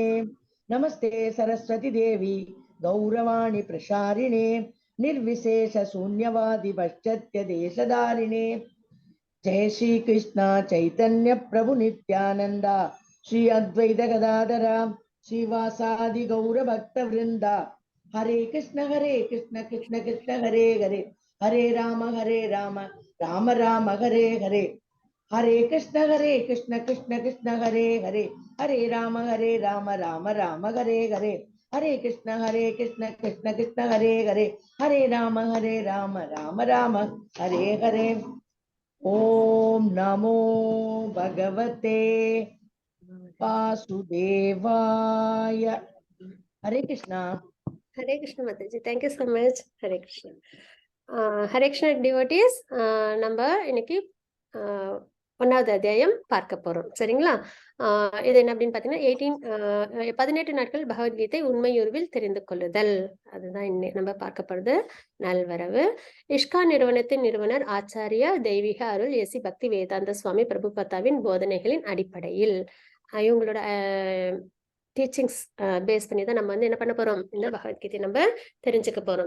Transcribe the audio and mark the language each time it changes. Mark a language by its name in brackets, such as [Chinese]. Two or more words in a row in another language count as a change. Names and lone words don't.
[Sanskrit] नमस्ते सरस्वती देवी गौरवाणी प्रसारिणे निर्विशेष शून्यवादि पश्चात्य देशधारिणे। जय श्री कृष्ण चैतन्य प्रभु नित्यानंद श्री अद्वैत गदाधर श्रीवासादि गौर भक्त वृंद। हरे कृष्ण कृष्ण कृष्ण हरे हरे हरे राम राम राम हरे हरे। हरे कृष्ण कृष्ण कृष्ण हरे हरे हरे राम राम राम हरे हरे। हरे कृष्ण कृष्ण कृष्ण हरे हरे हरे राम राम राम हरे हरे। ओम नमो भगवते वासुदेवाय। हरे कृष्णा। [English] Hare Krishna Mataji. Thank you so much. Hare Krishna. Hare Krishna devotees. [Tamil] நம்ம இன்னைக்கு ஒன்னாவது அத்தியாயம் பார்க்க போறோம். சரிங்களா? இது என்ன அப்படின்னு பாத்தீங்கன்னா 18 நாட்கள் பகவத்கீதை உண்மையுருவில் தெரிந்து கொள்ளுதல். அதுதான் நம்ம பார்க்க போறது. நல்வரவு. இஸ்கான் நிறுவனத்தின் நிறுவனர் ஆச்சாரியா தெய்வீக அருள் ஏசி பக்தி வேதாந்த சுவாமி பிரபுபதாவின் போதனைகளின் அடிப்படையில் இவங்களோட [English] teachings base [Tamil] பண்ணி தான் நம்ம என்ன பண்ண போறோம், இந்த பகவத்கீதை நம்ம தெரிஞ்சுக்க போறோம்.